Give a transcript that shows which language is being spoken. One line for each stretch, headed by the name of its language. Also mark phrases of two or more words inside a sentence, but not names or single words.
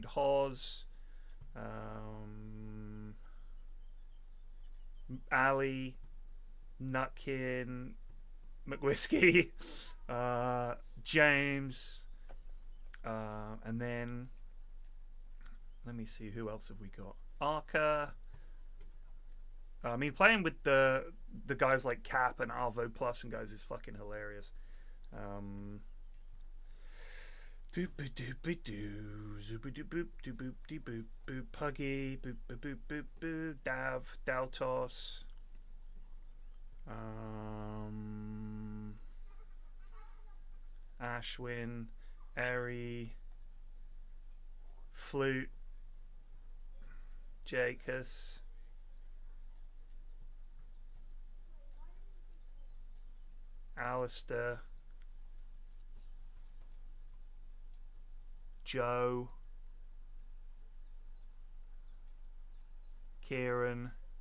English: Hoz, Ali, Nutkin, McWhiskey, James, and then let me see, who else have we got? Arca. I mean, playing with the guys like Cap and Arvo Plus and guys is fucking hilarious. Doop doop doo, zoop doop boop doo boop dee boop boop, Puggy boop boop boop boop boop, Dav, Daltos, Ashwin, Eri, Flute, Jacus, Alistair, Joe, Kieran,